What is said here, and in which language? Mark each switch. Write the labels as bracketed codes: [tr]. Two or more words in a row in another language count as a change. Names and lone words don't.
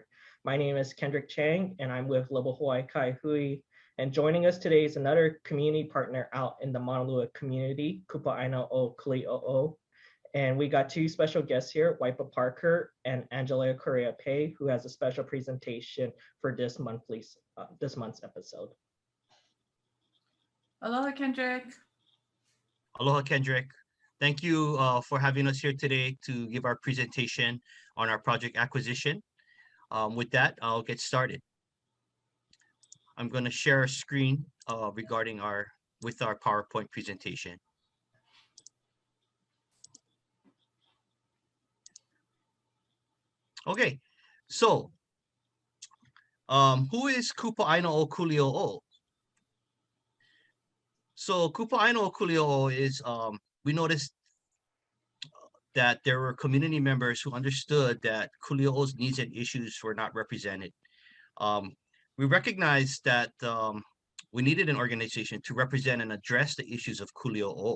[en] My name is Kendrick Chang, and I'm with Livable Hawaii Kai Hui. And joining us today is another community partner out in the Maunalua community, Kupaʻāina o Kuliʻouʻou. And we got two special guests here, Waipa Parker and Angela Correa-Pei, who has a special presentation for this month's episode. Aloha, Kendrick. Aloha, Kendrick. Thank you for having us here today to give our presentation on our project acquisition. With that, I'll get started. I'm going to share a screen regarding our PowerPoint presentation. Okay, so who is Kupaʻāina o Kuliʻouʻou? So Kupaʻāina o Kuliʻouʻou is we noticed that there were community members who understood that Kuliʻouʻou's needs and issues were not represented. We recognized that we needed an organization to represent and address the issues of Kuliʻouʻou.